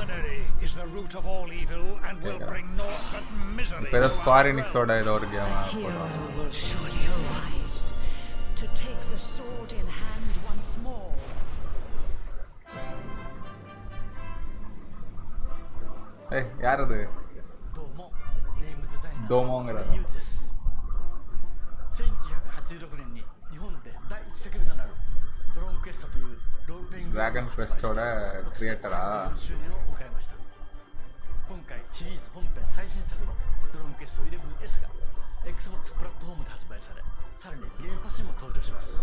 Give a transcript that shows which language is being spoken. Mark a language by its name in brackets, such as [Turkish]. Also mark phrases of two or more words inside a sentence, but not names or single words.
[Tamil] இப்போ ஏதோ ஸ்குவார் எனிக்ஸோட ஏதோ ஒரு கேம் போடுவாங்க. ஏய் யார் அது? தோமோங்கிற [Japanese] 1986 年に日本で第一作目となるドローンクエストというロールプレイングドラゴンクエストでクリエイターが周年を迎えました。今回シリーズ本編最新作のドローンクエスト 11S が Xbox プラットフォームで発売され、さらにゲームパスにも登場します。